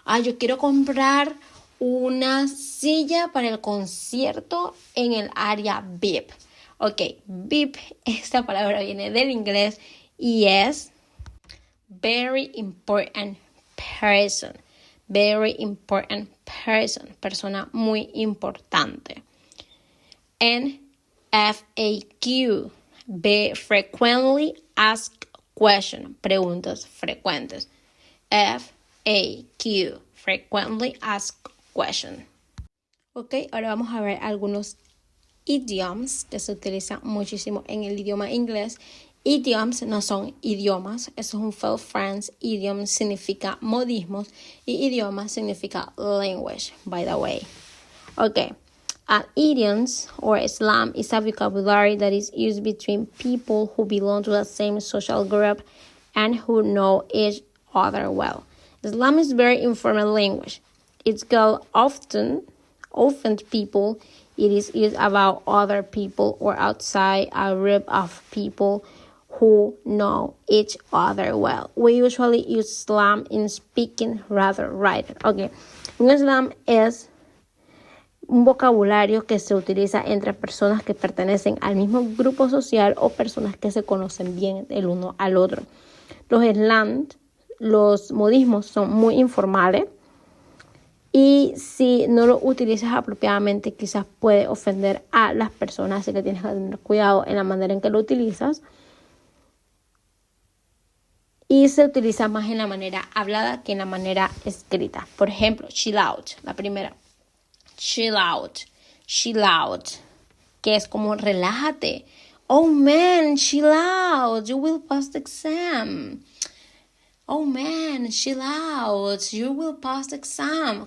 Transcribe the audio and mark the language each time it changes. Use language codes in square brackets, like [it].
[es] Yo quiero comprar una silla para el concierto en el área VIP. Ok, VIP, esta palabra viene del inglés y es [en] very important person. Very important person. [es] Persona muy importante. [en] And FAQ, frequently asked question. [es] Preguntas frecuentes. [en] FAQ, frequently asked question. [es] Ok, ahora vamos a ver algunos idioms que se utilizan muchísimo en el idioma inglés. Idioms no son idiomas, eso es un faux France. Idiom significa modismos y idioma significa language, [en] by the way. Okay, idioms or slang is a vocabulary that is used between people who belong to the same social group and who know each other well. Slang is very informal language. It's called often people. It is used about other people or outside a group of people who know each other well. We usually use slang in speaking rather writing. [es] Okay, un slang es un vocabulario que se utiliza entre personas que pertenecen al mismo grupo social o personas que se conocen bien el uno al otro. Los slang, los modismos son muy informales y si no lo utilizas apropiadamente quizás puede ofender a las personas, así que tienes que tener cuidado en la manera en que lo utilizas. Y se utiliza más en la manera hablada que en la manera escrita. Por ejemplo, chill out, la primera. Chill out, que es como relájate. [en] Oh man, chill out, you will pass the exam. Oh man, chill out, you will pass the exam.